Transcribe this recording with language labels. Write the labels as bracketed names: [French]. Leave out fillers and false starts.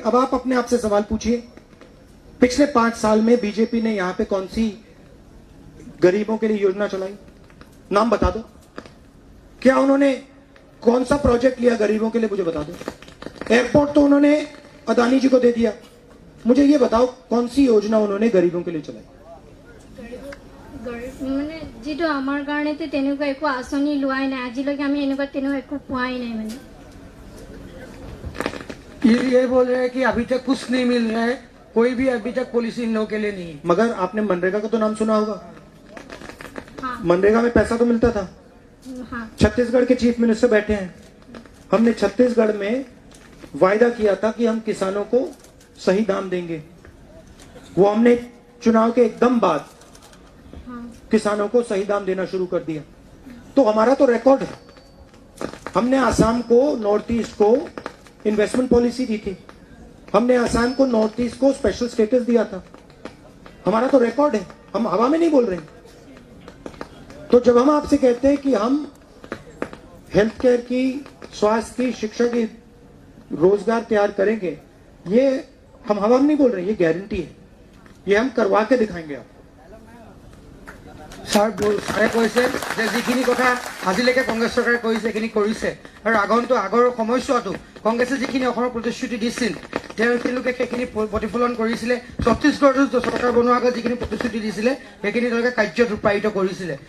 [Hindi] अब आप अपने आप से सवाल पूछिए, पिछले 5 साल में बीजेपी ने यहां पे कौन सी गरीबों के लिए योजना चलाई? नाम बता दो। क्या उन्होंने कौन सा प्रोजेक्ट लिया गरीबों के लिए? मुझे बता दो। एयरपोर्ट तो उन्होंने अदानी जी को दे दिया, मुझे ये बताओ कौन सी योजना उन्होंने गरीबों के लिए चलाई? [Assamese] মানে যিটো আমাৰ কাৰণেতো তেনেকুৱা একো আঁচনি লোৱাই নাই, আজিলৈকে আমি এনেকুৱা তেনেকুৱা একো পোৱাই নাই। মানে [Hindi] ये बोल रहे हैं कि अभी तक कुछ नहीं मिल रहा है, कोई भी अभी तक पॉलिसी इन लोगों के लिए नहीं है। मगर आपने मनरेगा का तो नाम सुना होगा। हाँ मनरेगा में पैसा तो मिलता था। हाँ छत्तीसगढ़ के चीफ मिनिस्टर बैठे हैं, हमने छत्तीसगढ़ में वायदा किया था कि हम किसानों को सही दाम देंगे। वो हमने चुनाव के एकदम बाद किसानों को सही दाम देना शुरू कर दिया। तो हमारा तो रिकॉर्ड है, हमने आसाम को, नॉर्थ ईस्ट को इन्वेस्टमेंट पॉलिसी दी थी, हमने आसाम को, नॉर्थ ईस्ट को स्पेशल स्टेटस दिया था। हमारा तो रिकॉर्ड है, हम हवा में नहीं बोल रहे हैं। तो जब हम आपसे कहते हैं कि हम हेल्थ केयर की, स्वास्थ्य की, शिक्षा की, रोजगार तैयार करेंगे, ये हम हवा में नहीं बोल रहे हैं, ये गारंटी है, ये हम करवा के दिखाएंगे आप। [Assamese] ছাৰে কৈছে যে যিখিনি কথা আজিলৈকে কংগ্ৰেছ চৰকাৰে কৰিছে সেইখিনি কৰিছে, আৰু আগৰ সময়ছোৱাতো কংগ্ৰেছে যিখিনি অসমৰ প্ৰতিশ্ৰুতি দিছিল তেওঁলোকে সেইখিনি প্ৰতিফলন কৰিছিলে। ছত্তীশগড়ত চৰকাৰ বনোৱাৰ আগত যিখিনি প্ৰতিশ্ৰুতি দিছিলে সেইখিনি তেওঁলোকে কাৰ্যত ৰূপায়িত কৰিছিলে।